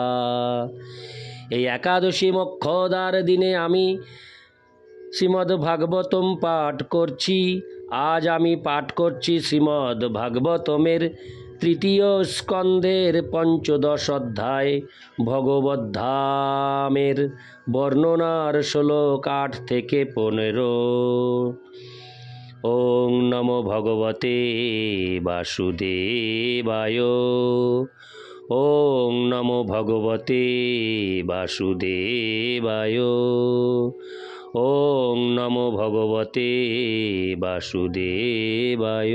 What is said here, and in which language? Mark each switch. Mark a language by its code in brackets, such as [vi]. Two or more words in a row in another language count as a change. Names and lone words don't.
[bn] এই একাদশী মক্ষদার দিনে আমি শ্রীমদ্ ভাগবতম পাঠ করছি। আজ আমি পাঠ করছি শ্রীমদ্ ভাগবতমের তৃতীয় স্কন্ধের 15 অধ্যায় ভগবদ্ধামের বর্ণনার শ্লোক 8 থেকে 15। [sa] ओं नमो भगवते वासुदेवाय। ओं नमो भगवते वासुदेवाय। ओं नमो भगवते वासुदेवाय।